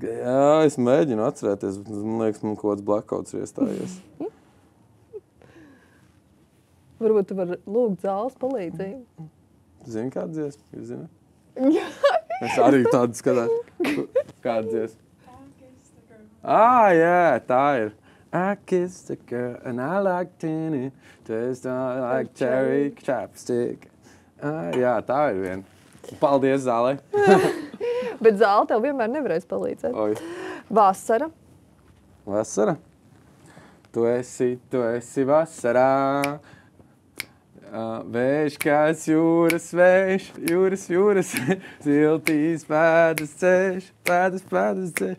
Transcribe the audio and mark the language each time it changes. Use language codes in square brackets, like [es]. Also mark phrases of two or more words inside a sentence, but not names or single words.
[lv] Jā, es mēģinu atcerēties, bet man liekas, man kaut kāds blackouts ir iestājies. Varbūt tu vari lūgt zāles palīdzību. Zini, kāda dziesma? Jūs zināt? Jā. Es arī tādu skatās. Kāda dziesma? Jā, tā ir. [en] I kissed a girl and I liked it. Taste like cherry chapstick. [lv] Jā, tā ir viena. Paldies, Zālei. Bet zāle tev vienmēr nevarēs palīdzēt. Oi. Vasara. Vasara. Tu esi vasarā. Vējš kāds jūras vējš, jūras, siltīs pēdas ceļš, pēdas ceļš.